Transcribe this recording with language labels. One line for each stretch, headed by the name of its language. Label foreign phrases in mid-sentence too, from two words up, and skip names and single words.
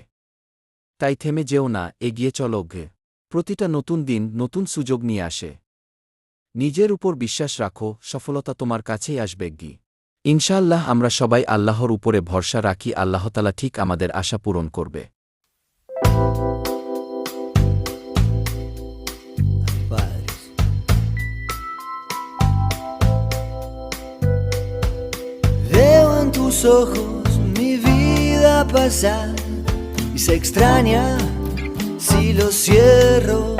Bangla: তাই থেমে যেও না, এগিয়ে চলো। প্রতিটা নতুন দিন নতুন সুযোগ নিয়ে আসে। নিজের উপর বিশ্বাস রাখো, সফলতা তোমার কাছেই আসবে। ইনশাআল্লাহ আমরা সবাই আল্লাহর উপরে ভরসা রাখি, আল্লাহতালা ঠিক আমাদের আশা পূরণ করবে।
Spanish: Padres. Veo en tus ojos mi vida pasar y se extraña si lo cierro.